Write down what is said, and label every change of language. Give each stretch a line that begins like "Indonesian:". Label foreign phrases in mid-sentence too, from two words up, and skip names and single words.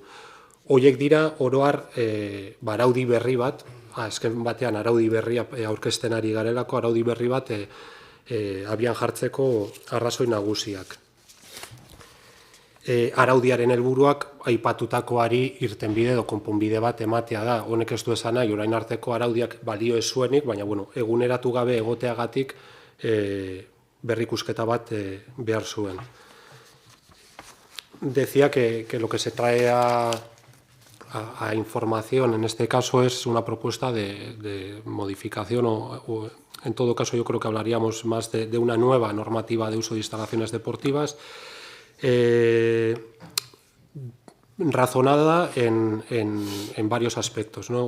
Basque: Horiek dira, oroar, araudi berri bat, azken batean araudi berria aurkezten ari garelako, araudi berri bat abian jartzeko arrazoi nagusiak. Araudiaren helburuak aipatutakoari irtenbide edo konponbide bat ematea da. Honek ez du esan nahi, orain arteko araudiak balio ez zuenik, baina eguneratu gabe egoteagatik berrikusketa bat behar zuen.
Spanish: Decía que lo que se trae a información en este caso es una propuesta de modificación o en todo caso yo creo que hablaríamos más de una nueva normativa de uso de instalaciones deportivas razonada en varios aspectos, ¿no?